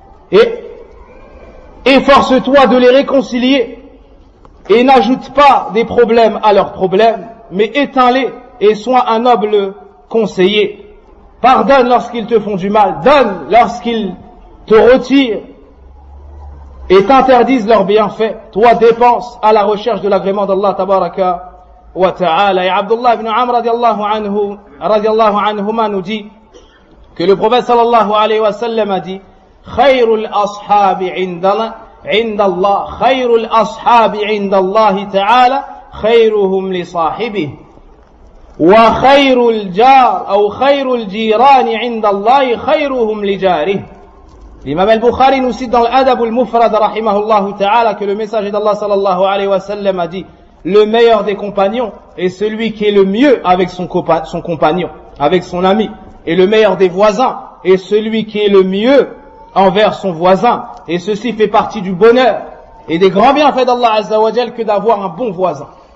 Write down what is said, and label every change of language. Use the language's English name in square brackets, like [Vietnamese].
[French] Et efforce-toi de les réconcilier et n'ajoute pas des problèmes à leurs problèmes, mais éteins-les et sois un noble conseiller. Pardonne lorsqu'ils te font du mal, donne lorsqu'ils te retirent et t'interdisent leurs bienfaits. Toi, dépense à la recherche de l'agrément d'Allah tabaraka wa ta'ala. Et Abdullah ibn Amr radiallahu anhuma nous dit que le prophète sallallahu alayhi wa sallam a dit [Arabic] خير الأصحاب عند الله خير الأصحاب عند الله تعالى خيرهم لصاحبه وخير الجار أو خير الجيران عند الله خيرهم لجاره. الإمام البخاري [French] nous cite dans l'adab al-mufrad [Arabic] رحمه الله تعالى [French] que le message d'Allah sallallahu alayhi wa sallam a dit, le meilleur des compagnons est celui qui est le mieux avec son compagnon, avec son ami, et le meilleur des voisins est celui qui est le mieux envers son voisin, et ceci fait partie du bonheur et des grands bienfaits d'Allah Azza wa Jal que d'avoir un bon voisin.